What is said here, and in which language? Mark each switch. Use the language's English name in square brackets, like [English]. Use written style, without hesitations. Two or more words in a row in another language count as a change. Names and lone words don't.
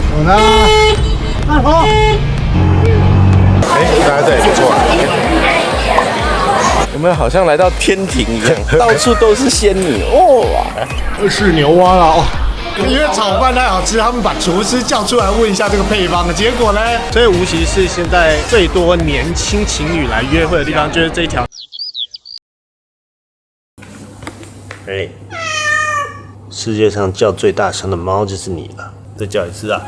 [Chinese] 我呢？大頭。大家这也不错。我们好像来到天庭一樣，到處都是仙女哦。是牛蛙了哦。因为炒飯太好吃，他們把廚師叫出來問一下這個配方，結果呢？所以無錫是現在最多年輕情侶來約會的地方，就是這一條。哎，世界上叫最大聲的貓就是你了，再叫一次啊！